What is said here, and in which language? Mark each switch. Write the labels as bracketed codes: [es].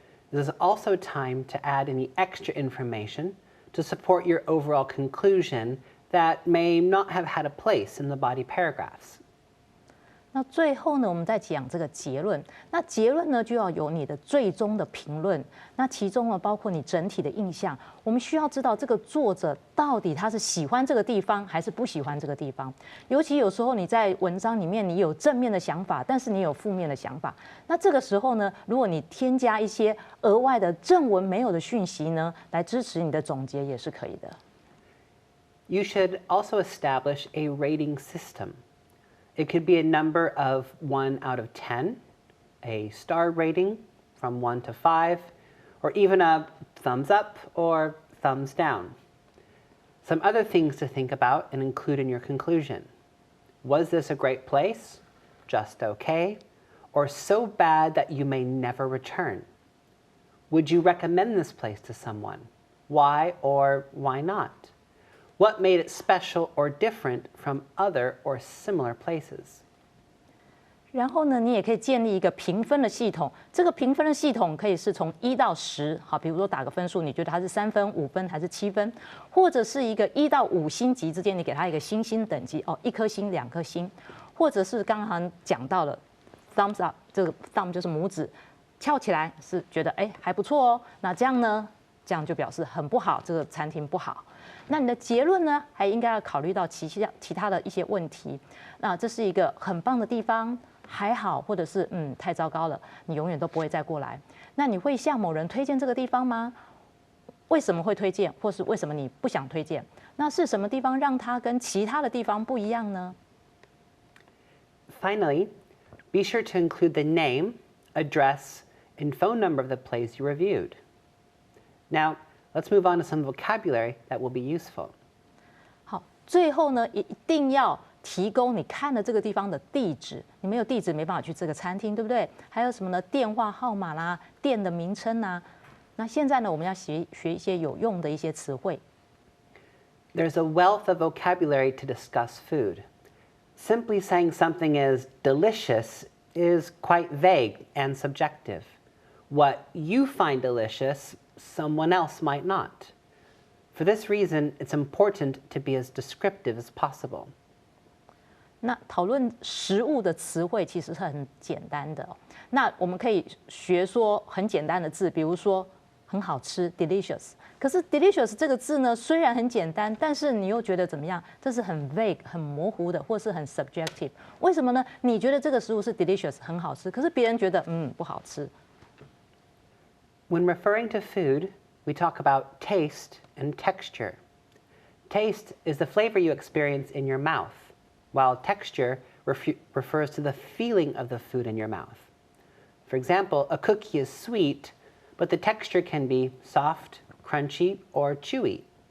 [en] This is also time to add any extra information to support your overall conclusion that may not have had a place in the body paragraphs. [zh] 那最后呢，我们再讲这个结论。那结论呢，就要有你的最终的评论。那其中呢，包括你整体的印象。我们需要知道这个作者到底他是喜欢这个地方还是不喜欢这个地方。尤其有时候你在文章里面你有正面的想法，但是你有负面的想法。那这个时候呢，如果你添加一些额外的正文没有的讯息呢，来支持你的总结也是可以的。 [en] You should also establish a rating system. It could be a number of 1 out of 10, a star rating from 1 to 5, or even a thumbs up or thumbs down. Some other things to think about and include in your conclusion. Was this a great place? Just okay? Or so bad that you may never return? Would you recommend this place to someone? Why or why not? What made it special or different from other or similar places? [zh] 然后呢，你也可以建立一个评分的系统。这个评分的系统可以是从1到10，好，比如说打个分数，你觉得它是3分、5分还是7分，或者是一个1到5星级之间，你给它一个星星等级，哦，1颗星、2颗星，或者是刚刚讲到了 thumbs up， 这个 thumb 就是拇指，翘起来是觉得还不错哦。那这样呢，这样就表示很不好，这个餐厅不好。那你的结论呢，还应该要考虑到其他的一些问题。那这是一个很棒的地方，还好，或者是太糟糕了，你永远都不会再过来。那你会向某人推荐这个地方吗？为什么会推荐，或是为什么你不想推荐？那是什么地方让它跟其他的地方不一样呢？ [en] Finally, be sure to include the name, address, and phone number of the place you reviewed. Now, let's move on to some vocabulary that will be useful. [zh] 好，最后呢，一定要提供你看的这个地方的地址。你没有地址，没办法去这个餐厅，对不对？还有什么呢？电话号码啦，店的名称啦。那现在呢，我们要学一些有用的一些词汇。 [en] There's a wealth of vocabulary to discuss food. Simply saying something is delicious is quite vague and subjective. What you find delicious, someone else might not. For this reason, it's important to be as descriptive as possible. [zh] 那讨论食物的词汇其实是很简单的哦。那我们可以学说很简单的字，比如说很好吃 delicious。可是 delicious 这个字呢，虽然很简单，但是你又觉得怎么样？这是很 vague 很模糊的，或是很 subjective。为什么呢？你觉得这个食物是 delicious 很好吃，可是别人觉得不好吃。 [en] When referring to food, we talk about taste and texture. Taste is the flavor you experience in your mouth, while texture refers to the feeling of the food in your mouth. For example, a cookie is sweet, but the texture can be soft, crunchy, or chewy.